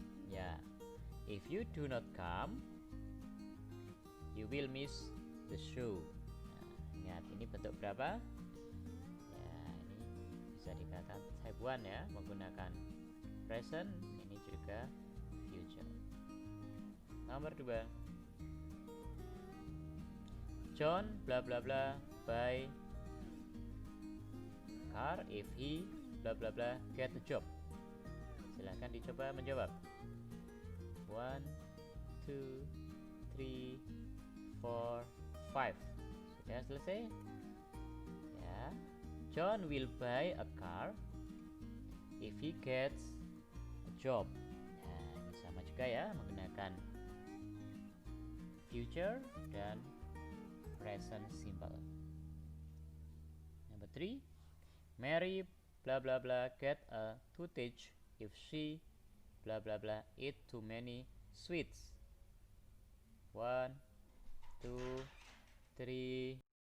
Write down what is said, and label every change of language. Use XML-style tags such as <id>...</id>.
<en>Ya, if you do not come, you will miss the show.</en> <id>Nah, ingat ini bentuk berapa? Ya, ini bisa dikatakan type 1 ya, menggunakan present, ini juga future. Nomor 2,</id> <en>John bla bla bla buy car if he bla bla bla get a job.</en> <id>Silahkan dicoba menjawab. 1, 2, 3, 4, 5. Sudah selesai? Ya.</id> <en>John will buy a car if he gets a job.</en> <id>Nah, ini sama juga ya, menggunakan future dan present simple.</id> <en>Number 3, Mary bla bla bla get a toothache if she bla bla bla eat too many sweets. 1, 2, 3,</en>